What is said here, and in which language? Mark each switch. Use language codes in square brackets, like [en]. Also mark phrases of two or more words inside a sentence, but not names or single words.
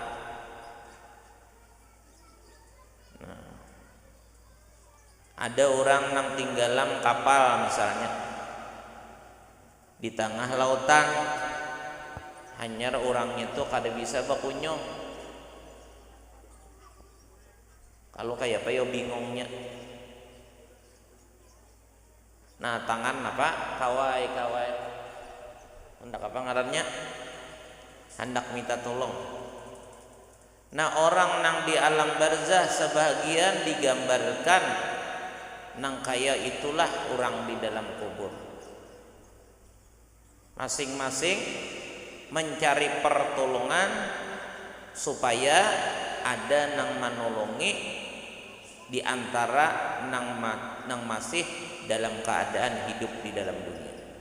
[bjn] Ada orang yang tinggalan kapal misalnya di tengah lautan, hanya orangnya tuh kada bisa bakunyong. Kalau kayak apa yo bingungnya. Nah, tangan apa? Kawai. Hendak apa ngarannya? Hendak minta tolong. Nah, orang nang di alam barzah sebahagian digambarkan nang kaya itulah orang di dalam kubur. Masing-masing mencari pertolongan supaya ada nang menolongi di antara nang masih dalam keadaan hidup di dalam dunia.